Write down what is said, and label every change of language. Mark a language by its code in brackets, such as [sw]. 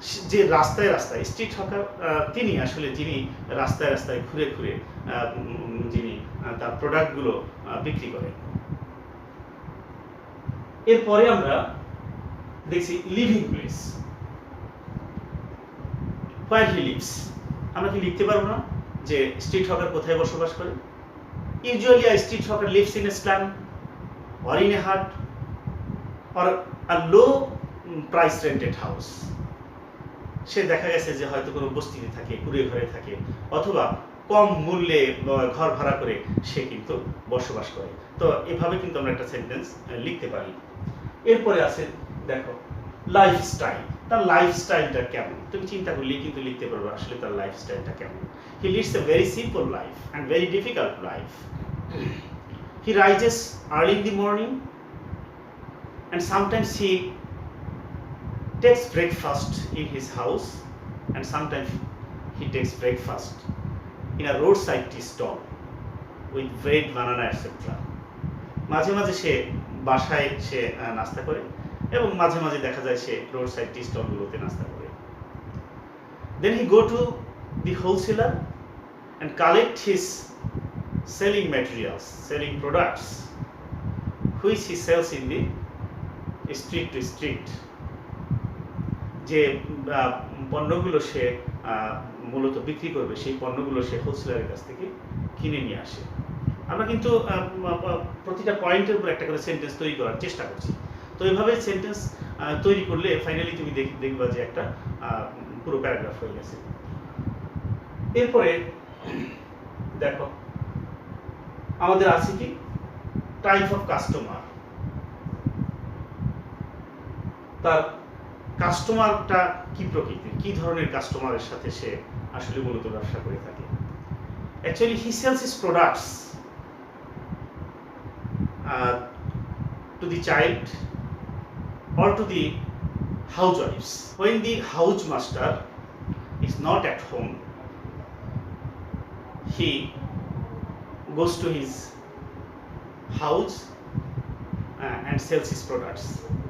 [bn] যে রাস্তায় রাস্তায় স্ট্রিট হকার তিনি আসলে যিনি রাস্তায় রাস্তায় ঘুরে ঘুরে যিনি তার প্রোডাক্টগুলো বিক্রি করেন। এরপরে আমরা দেখছি living place, [en] Where he lives. [bn] আমরা কি লিখতে পারবো না যে স্ট্রিট হকার কোথায় বসবাস করে? [en] Usually a street hawker lives in a slum or in a hut or a low price rented house. [bn] সে দেখা গেছে যে হয়তো কোনো বস্তিতে থাকে, কুড়ে ঘরে থাকে, অথবা কম মূল্যে ঘর ভাড়া করে সে কিন্তু বসবাস করে। তো এভাবে কিন্তু আমরা একটা সেন্টেন্স লিখতে পারি। এরপরে আছে দেখো লাইফস্টাইল। তার লাইফস্টাইলটা কেমন তুমি চিন্তা করলেই কিন্তু লিখতে পারবে আসলে তার লাইফস্টাইলটা কেমন। [en] He leads a very simple life and very difficult life. He rises early in the morning and sometimes he takes breakfast in his house and sometimes he takes breakfast in a roadside tea stall with bread, banana, etc. [bn] মাঝে মাঝে সে বাসায় সে নাস্তা করে এবং মাঝে মাঝে দেখা যায় সে রোডসাইড টি স্টলগুলোতে নাস্তা করে। [en] Then he go to the wholesaler and collect his selling materials, selling products which he sells in the street to street. [bn] যে পণ্যগুলো সে মূলত বিক্রি করবে সেই পণ্যগুলো সে হোলসেলারের কাছ থেকে কিনে নিয়ে আসে। আমরা কিন্তু প্রতিটা পয়েন্টের উপর একটা করে সেন্টেন্স তৈরি করার চেষ্টা করছি। তো এইভাবে সেন্টেন্স তৈরি করলে ফাইনালি তুমি দেখবা যে একটা পুরো প্যারাগ্রাফ হয়ে গেছে। এরপরে দেখো আমাদের আছে কি টাইপ অফ কাস্টমার। তার কাস্টমারটা কি প্রকৃতির, কি ধরনের কাস্টমারের সাথে সে আসলে মূলত ব্যবসা করে থাকে। [en] Actually he sells his products to the child or to the housewives. When the house master is not at home, he goes to his house and sells his products.